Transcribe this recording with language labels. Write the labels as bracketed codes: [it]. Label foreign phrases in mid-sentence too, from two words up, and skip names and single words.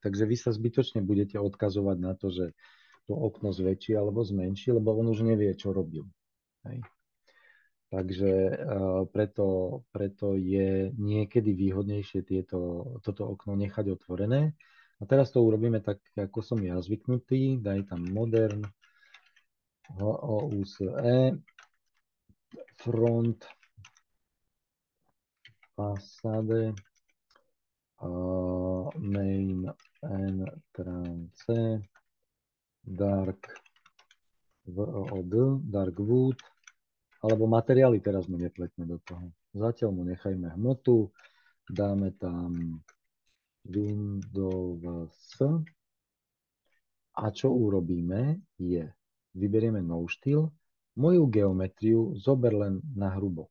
[sk] Takže vy sa zbytočne budete odkazovať na to, že to okno zväčší alebo zmenší, lebo on už nevie, čo robil. Hej. Takže preto je niekedy výhodnejšie toto okno nechať otvorené. A teraz to urobíme tak, ako som ja zvyknutý. Daj tam [en] modern, HOUSE, front, fasáde, main entrance, dark wood, [sk] alebo materiály teraz mu nepletme do toho. Zatiaľ mu nechajme hmotu, dáme tam Windows a čo urobíme je, vyberieme no štýl, moju geometriu zober len na hrubo.